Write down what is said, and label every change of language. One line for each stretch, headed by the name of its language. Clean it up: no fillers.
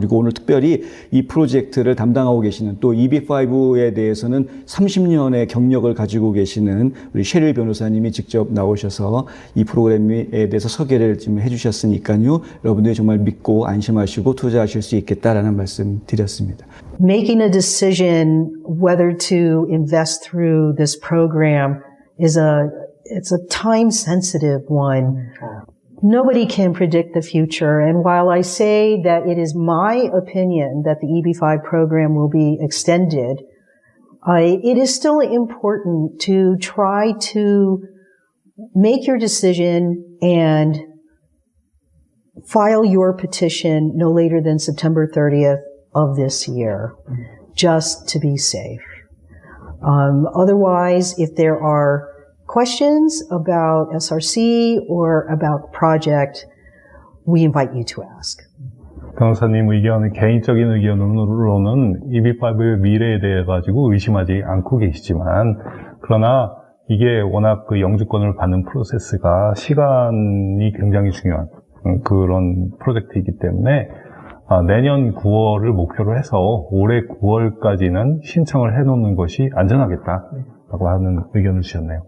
Korean: 그리고 오늘 특별히 이 프로젝트를 담당하고 계시는 또 EB5에 대해서는 30년의 경력을 가지고 계시는 우리 셰릴 변호사님이 직접 나오셔서 이 프로그램에 대해서 소개를 좀 해주셨으니까요. 여러분들이 정말 믿고 안심하시고 투자하실 수 있겠다라는 말씀 드렸습니다.
English: Making a decision whether to invest through this program it's a time-sensitive one. nobody can predict the future. And while I say that it is my opinion that the EB5 program will be extended, it is still important to try to make your decision and file your petition no later than September 30th of this year, just to be safe. Otherwise, if there are questions about SRC or about the project, we invite you to ask.
Korean: 변호사님 의견은 개인적인 의견으로는 EB5의 미래에 대해 가지고 의심하지 않고 계시지만, 그러나 이게 워낙 그 영주권을 받는 프로세스가 시간이 굉장히 중요한 그런 프로젝트이기 때문에 내년 9월을 목표로 해서 올해 9월까지는 신청을 해놓는 것이 안전하겠다라고 하는 의견을 주셨네요.